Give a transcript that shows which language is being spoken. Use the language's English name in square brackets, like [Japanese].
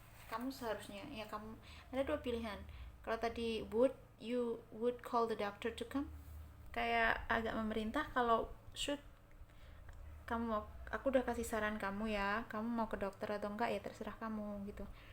[Indonesian] Kamu seharusnya, ya kamu ada dua pilihan. Kalau tadi would, [English] you would call the doctor to come, [Indonesian] kayak agak memerintah. Kalau should, aku udah kasih saran kamu ya, kamu mau ke dokter atau enggak ya terserah kamu gitu.